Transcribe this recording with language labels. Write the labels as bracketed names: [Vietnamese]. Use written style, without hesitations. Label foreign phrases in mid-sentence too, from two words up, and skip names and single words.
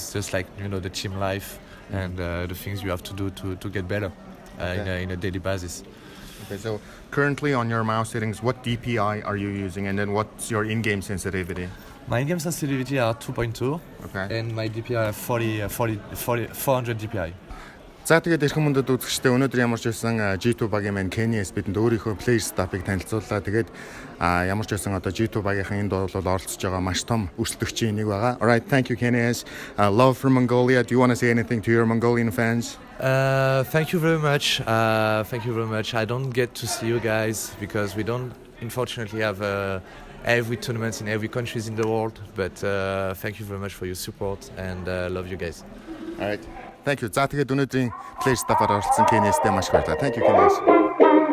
[English] It's just like the team life and the things you have to do to get better in a daily basis. Okay, so currently on your mouse settings, what DPI are you using, and then what's your in-game sensitivity? My in-game sensitivity are 2.2, and my DPI are 400 DPI. [Mongolian] За тэгээд эрхэм мөндөд үзэгчдээ өнөөдөр ямар ч байсан G2 багийн маань kennyS бидэнд өөрийнхөө PlayerSETUP-ыг танилцууллаа. Тэгээд ямар ч байсан одоо G2 багийнхан энд бол оролцож байгаа маш том өрсөлдөгчийн нэг байгаа. [English] All right, thank you kennyS. Love from Mongolia. Do you want to say anything to your Mongolian fans? Thank you very much. I don't get to see you guys because we don't unfortunately have every tournament in every country in the world, but thank you very much for your support and love you guys. All right. Thank you. [Mongolian] За тэгээд өнөөдрийн PlayerSETUP-аар оролцсон kennyS-тэй маш баярлалаа. [English] Thank you kennyS.